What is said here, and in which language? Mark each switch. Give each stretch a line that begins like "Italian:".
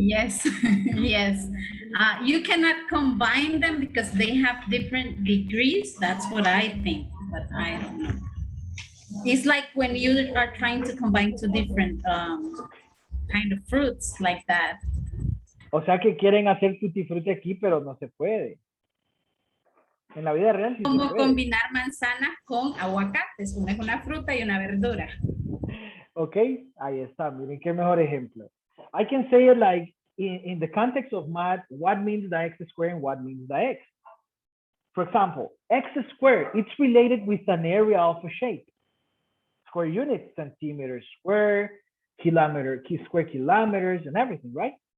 English: Yes, yes. You cannot combine them because they have different degrees. That's what I think, but I don't know. It's like when you are trying to combine two different kind of fruits like that.
Spanish: O sea que quieren hacer tutti frutti aquí, pero no se puede. En la vida real sí se Como puede. combinar manzanas con aguacates. Una es una fruta y una verdura. Ok, ahí está. Miren qué mejor ejemplo.
English: I can say it like in the context of math, what means the x squared and what means the x. For example, x squared, it's related with an area of a shape. Square units, centimeters square, square kilometers, and everything, right?